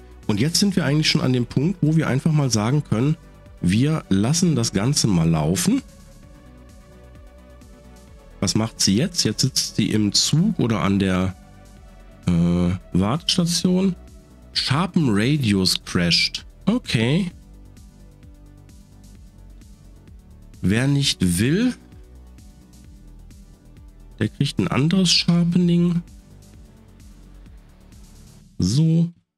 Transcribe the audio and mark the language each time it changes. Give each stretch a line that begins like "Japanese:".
German: Und jetzt sind wir eigentlich schon an dem Punkt, wo wir einfach mal sagen können, wir lassen das Ganze mal laufen. Was macht sie jetzt? Jetzt sitzt sie im Zug oder an der Wartestation.
English: Sharpen Radius crashed. Okay.
German: Wer nicht will, der kriegt ein anderes Sharpening. So.